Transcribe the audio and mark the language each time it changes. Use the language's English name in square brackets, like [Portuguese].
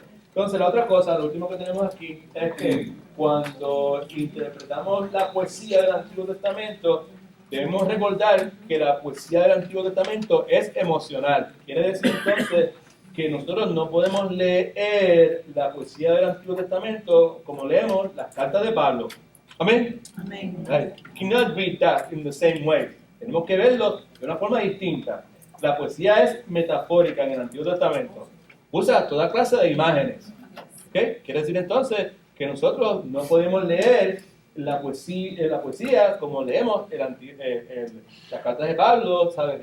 [Spanish] Entonces, la otra cosa, lo último que tenemos aquí, es que cuando interpretamos la poesía del Antiguo Testamento, debemos recordar que la poesía del Antiguo Testamento es emocional. Quiere decir entonces que nosotros no podemos leer la poesía del Antiguo Testamento como leemos las cartas de Pablo. Amén. Right. [English] You cannot read that in the same way. [Spanish] Tenemos que verlo de una forma distinta. La poesía es metafórica en el Antiguo Testamento. Usa toda clase de imágenes. ¿Okay? Quiere decir entonces que nosotros no podemos leer la poesía como leemos las cartas de Pablo, ¿sabes?